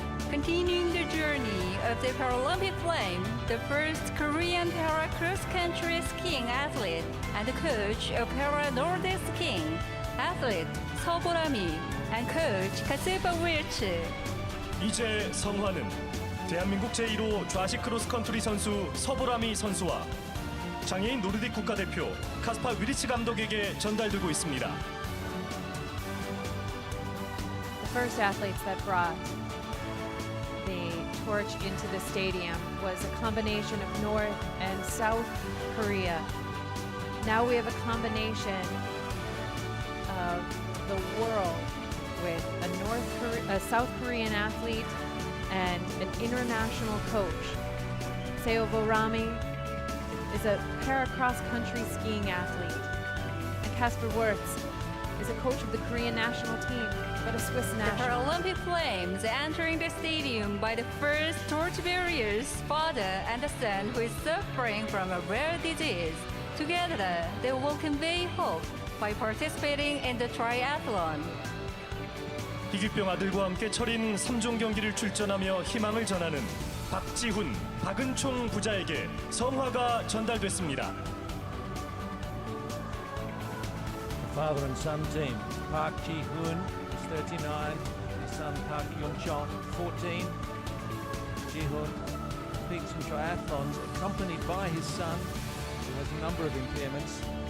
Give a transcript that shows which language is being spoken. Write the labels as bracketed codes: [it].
[en] Continuing the journey of the Paralympic flame, the first Korean para cross-country skiing athlete and coach of para Nordic skiing, athlete 서보람이 and coach 가세바 윌츠. [ko] 이제 성화는 대한민국 제1호 좌식 크로스컨트리 선수 서보람이 선수와 장애인 노르딕 국가대표 카스파 위리츠 감독에게 전달되고 있습니다. [en] The first athletes that brought the torch into the stadium was a combination of North and South Korea. Now we have a combination of the world with a South Korean athlete and an international coach. Seo Vorami is a para-cross-country skiing athlete, and Kasper Wirtz is a coach of the Korean national team, but a Swiss The national. Paralympic flames entering the stadium by the first torchbearers, father and the son who is suffering from a rare disease. Together, they will convey hope by participating in the triathlon. [ko] 희귀병 아들과 함께 철인 3종 경기를 출전하며 희망을 전하는 박지훈, 박은총 부자에게 성화가 전달됐습니다. [en] Father and son team. Park Ji-hoon is 39, his son Park PyeongChang 14. Ji-hoon competes in triathlons accompanied by his son, who has a number of impairments.